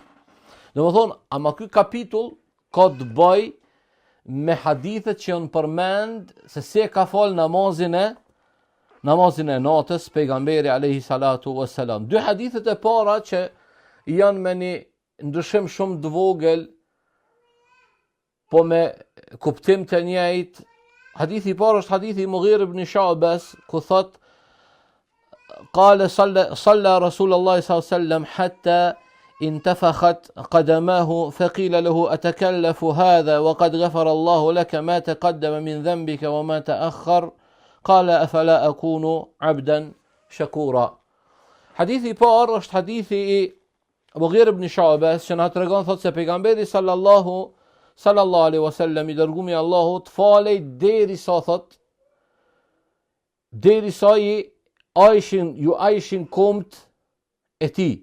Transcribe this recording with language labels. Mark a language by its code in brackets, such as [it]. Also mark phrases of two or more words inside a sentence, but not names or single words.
[sq] Domethënë, ama ky kapitull ka të bëj me hadithet që janë përmend se si ka fal namazin e natës pejgamberi [ar] عليه الصلاة والسلام. [sq] Dy hadithet e para që janë me një ndryshim shumë të vogël, po me kuptim të njëjtë. Hadithi I parë është hadithi I Mughir ibn Shu'bas, ku thot [ar] قال صلى رسول الله صلى الله عليه وسلم حتى انتفخت قدماه فقيل له أتكلف هذا وقد غفر الله لك ما تقدم من ذنبك وما تأخر قال أفلا أكون عبدا شكورا. [sq] Hadithi I parë është hadithi I Mughir ibn Shu'bas, që na tregon thotë se pejgamberi [ar] صلى الله عليه وسلم [sq] I dërguari I Allahut falej derisa ju ajshin komt e tij.